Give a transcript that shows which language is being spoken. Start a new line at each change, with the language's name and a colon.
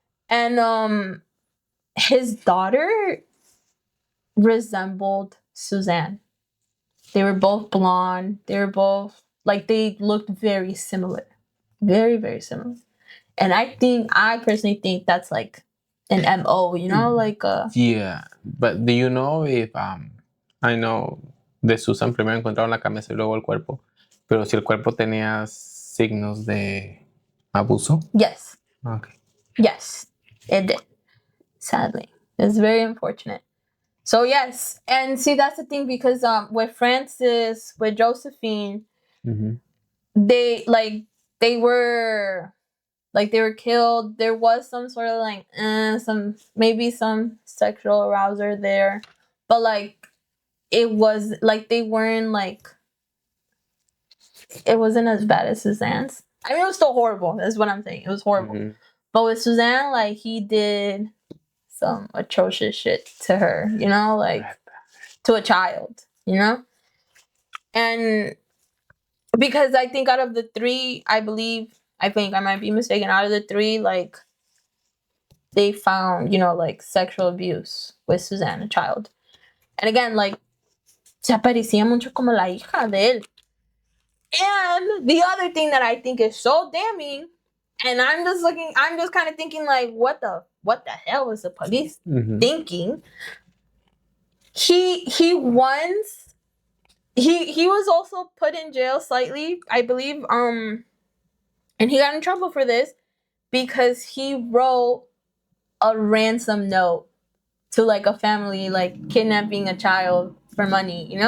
English: And his daughter resembled Suzanne. They were both blonde. They were both, like, they looked very similar. Very, very similar. And I personally think that's, like, an MO, like Yeah, but do you know if I know
Spanish: de Susan primero encontraron la cabeza y luego el cuerpo, pero si el cuerpo tenía signos de abuso?
English: Yes. Okay. Yes, it did. Sadly, it's very unfortunate. So, yes, and see, that's the thing, because with Frances, with Josephine, they were killed. There was some sort of, like, maybe some sexual arousal there, but, like, it was, like, they weren't, like, it wasn't as bad as Suzanne's. I mean, it was still horrible. That's what I'm saying. It was horrible. But with Suzanne, like, he did some atrocious shit to her, like, to a child, And because I think out of the three, I think I might be mistaken, out of the three, like, they found, like, sexual abuse with Suzanne, a child. And again, like,
Spanish: se parecía mucho como la hija de él.
English: And the other thing that I think is so damning, and I'm just kind of thinking, like, what the hell was the police thinking? He was also put in jail slightly, I believe, and he got in trouble for this because he wrote a ransom note to, like, a family, like, kidnapping a child for money,